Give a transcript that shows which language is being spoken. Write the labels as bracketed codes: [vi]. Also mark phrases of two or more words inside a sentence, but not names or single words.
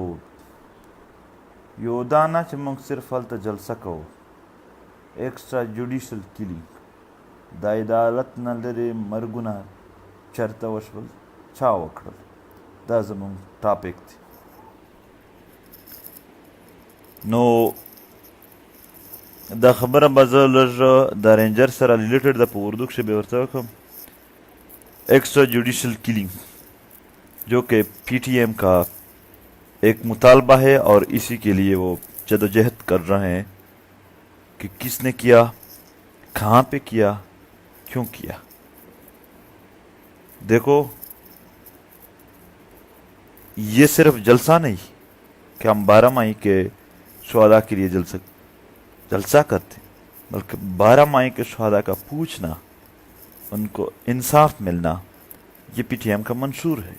[ps] یو دا نه چې مونږ صرف هلته جلسه کوو، [en] extra judicial killing, [ps] د عدالت نه لرې مرګونه چېرته وشول، چا وکړل، دا زمونږ ټاپک دی. نو دا خبره به زه لږ د رینجر سره ریلیټډ ده، په اردو کښې به ورته وکړم. [en] extra judicial killing [ur] جو کہ پی ٹی ایم کا ایک مطالبہ ہے اور اسی کے لیے وہ جدوجہد کر رہے ہیں کہ کس نے کیا، کہاں پہ کیا، کیوں کیا. دیکھو یہ صرف جلسہ نہیں کہ ہم 12 مئی کے شہداء کے لیے جلسہ کرتے، بلکہ 12 مئی کے شہداء کا پوچھنا، ان کو انصاف ملنا، یہ پی ٹی ایم کا منشور ہے.